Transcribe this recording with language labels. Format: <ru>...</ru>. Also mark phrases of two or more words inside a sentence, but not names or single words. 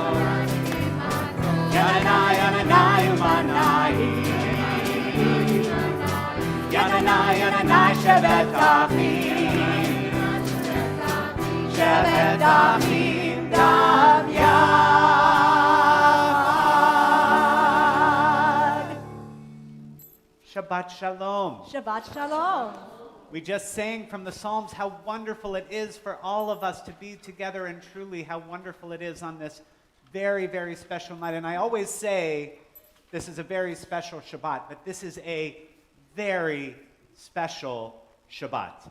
<he>Yananai, Yananai, Umanai. Yananai, Yananai, שבט אחים. שבט אחים גם יחד. שבת שלום. שבת שלום.</he> <en>We just sang from the Psalms how wonderful it is for all of us to be together, and truly how wonderful it is on this very, very special night. And I always say this is a very special Shabbat, but this is a very special Shabbat.</en>